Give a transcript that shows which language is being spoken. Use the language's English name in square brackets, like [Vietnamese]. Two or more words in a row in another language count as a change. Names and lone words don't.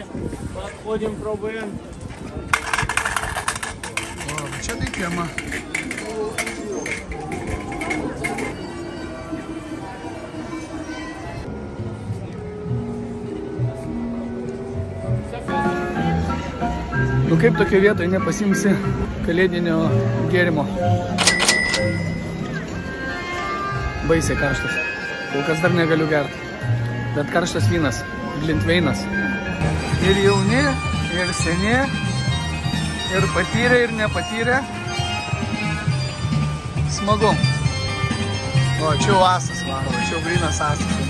[Russian] Подходим, пробуем. О, что ты тема? [Lithuanian] Nu kaip tokia vietoje nepasimsi kalėdinio gėrimo. Baisiai karštas. Kol kas dar negaliu gerti. Bet karštas vynas, Glintveinas. Ir jauni, ir seni, ir patyrę, ir nepatyrę. Smagu. O, čia jau asas varo, čia jau grynas asas.